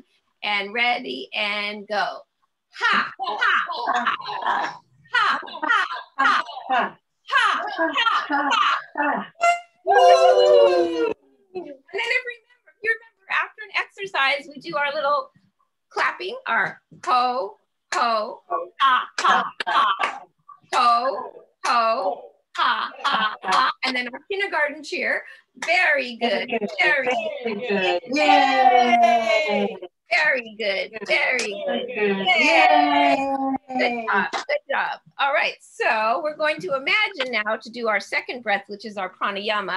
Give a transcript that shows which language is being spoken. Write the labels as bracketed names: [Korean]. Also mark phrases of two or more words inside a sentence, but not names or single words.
[English] And ready and go. Ha, ha, ha. Ha, ha, ha. Ha, ha, ha. And then if you remember after an exercise, we do our little clapping, our ho, ho, ha, ha, ha. Ho, ho, ha, ha, ha. And then our kindergarten cheer. Very good. Very good. Yay! Very good. Very good. Yay! Good job. Good job. All right. So we're going to imagine now to do our second breath, which is our pranayama.